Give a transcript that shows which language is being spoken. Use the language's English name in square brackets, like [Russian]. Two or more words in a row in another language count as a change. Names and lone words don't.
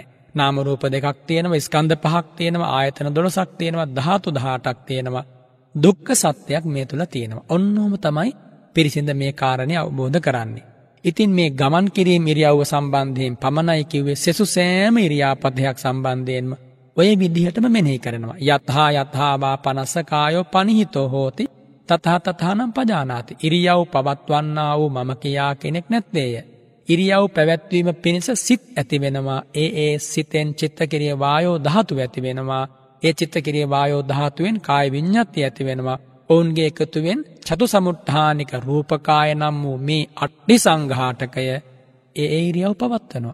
[Sinhala] නාම රූප දෙකක් තියෙනවා, ස්කන්ධ පහක් තියෙනවා, ආයතන 12ක් තියෙනවා, ධාතු 18ක් තියෙනවා. දුක්ඛ සත්‍යයක් මේ තුල තියෙනවා. ඔන්නෝම තමයි පිරිසිඳ මේ කාරණේ අවබෝධ කරන්නේ. ඉතින් මේ ගමන් කිරීම ඉරියව්ව සම්බන්ධයෙන් පමණයි කිව්වේ, සෙසු සෑම ඉරියාපතයක් සම්බන්ධයෙන්ම ඔය විදිහටම මෙනෙහි කරනවා. [Pali] යතහා යතහා වා පනස්ස කායෝ පනිහිතෝ හෝති තතහා තතහානම් පජානාති. [Sinhala] ඉරියව් පවත්වන්නා වූ මම කියා කෙනෙක් නැත්තේය. ඉරියව් පැවැත්වීම පිණිස සිත් ඇති වෙනවා. ඒ සිතෙන් චිත්තකිරිය වායෝ ධාතුව ඇති වෙනවා. ඒ චිත්තකිරිය වායෝ ධාතුවෙන් කාය විඤ්ඤාතිය ඇති වෙනවා. ඔවුන්ගේ එකතුවෙන් චතු සමුත්ථානික රූපකාය නම් වූ මේ අට්ඨි සංඝාටකය ඒ ඉරියව් පවත්වනවා.